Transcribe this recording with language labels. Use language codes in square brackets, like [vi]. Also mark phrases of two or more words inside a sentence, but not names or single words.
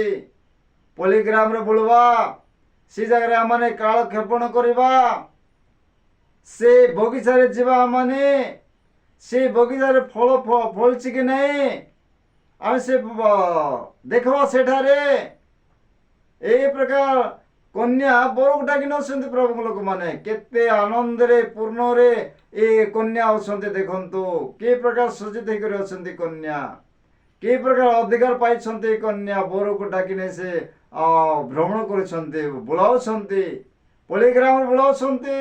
[or] ପଲ୍ଲୀ ଗ୍ରାମରେ ବୁଲବା, ସେ ଜାଗାରେ ଆମମାନେ କାଳକ୍ଷେପଣ କରିବା, ସେ ବଗିଚାରେ ଯିବା, ମାନେ ସେ ବଗିଚାରେ ଫଳ ଫଳୁଛି କି ନାହିଁ ଆମେ ସେ ଦେଖିବା ସେଠାରେ। ଏଇ ପ୍ରକାର କନ୍ୟା ବରକୁ ଡାକି ନେଉଛନ୍ତି ପ୍ରଭୁଙ୍କ ଲୋକମାନେ। କେତେ ଆନନ୍ଦରେ ପୂର୍ଣ୍ଣରେ ଏ କନ୍ୟା ଅଛନ୍ତି। ଦେଖନ୍ତୁ କି ପ୍ରକାର ସଜ୍ଜିତ ହେଇକରି ଅଛନ୍ତି କନ୍ୟା, କି ପ୍ରକାର ଅଧିକାର ପାଇଛନ୍ତି କନ୍ୟା। ବରକୁ ଡାକି ନେଇ ସେ ଭ୍ରମଣ କରୁଛନ୍ତି, ବୁଲାଉଛନ୍ତି, ପଲ୍ଲୀଗ୍ରାମରେ ବୁଲାଉଛନ୍ତି।